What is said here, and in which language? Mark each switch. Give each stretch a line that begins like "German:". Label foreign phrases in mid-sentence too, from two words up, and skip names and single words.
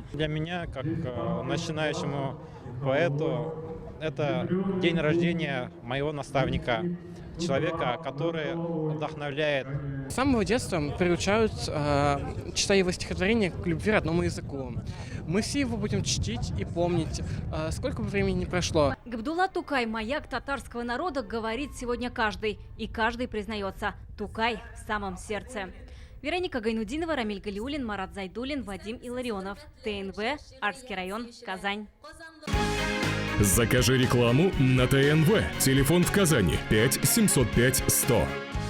Russian: Для меня, как начинающему поэту, это день рождения моего наставника. Человека, который вдохновляет. С самого детства приучают, читая его стихотворения, к любви родному языку. Мы все его будем чтить и помнить, сколько бы времени ни прошло. Габдулла Тукай, маяк татарского народа, говорит сегодня каждый. И каждый признается, Тукай в самом сердце. Вероника Гайнудинова, Рамиль Галиуллин, Марат Зайдуллин, Вадим Илларионов. ТНВ, Арский район, Казань. Закажи рекламу на ТНВ. Телефон в Казани 5 705 100.